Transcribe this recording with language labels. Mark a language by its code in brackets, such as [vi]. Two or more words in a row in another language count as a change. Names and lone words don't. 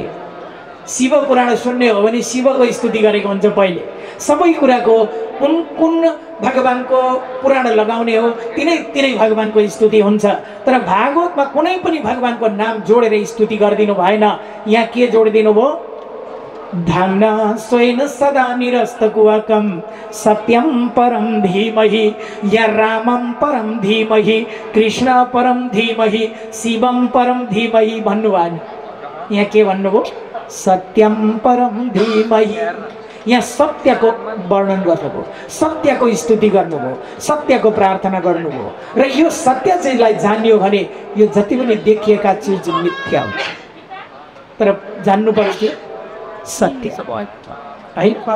[ne] शिव पुराण सुन्ने हो भने शिवको स्तुति गरेको हुन्छ पहिले। सबै कुराको कुन कुन भगवानको पुराण लगाउने हो तिनै तिनै भगवानको स्तुति हुन्छ। तर भागवतमा कुनै पनि भगवानको नाम जोडेर स्तुति गरिदिनु भएन। यहाँ के जोडिदिनु भयो? [sa] धाम्ना स्वेन सदा निरस्तकुहकं सत्यं परं धीमहि या रामं परं धीमहि कृष्ण परं धीमहि शिवं परं धीमहि भन्नुभयो। [ne] यहाँ के भन्नुभयो? [sa] सत्यं परं धीमहि। [ne] यहाँ सत्यको वर्णन गर्नुभयो, सत्यको स्तुति गर्नुभयो, सत्यको प्रार्थना गर्नुभयो। र यो सत्य चिजलाई जान्यो भने यो जति पनि देखिएका चिज मिथ्या हुन्छ। तर जान्नु पर्छ सत्य है।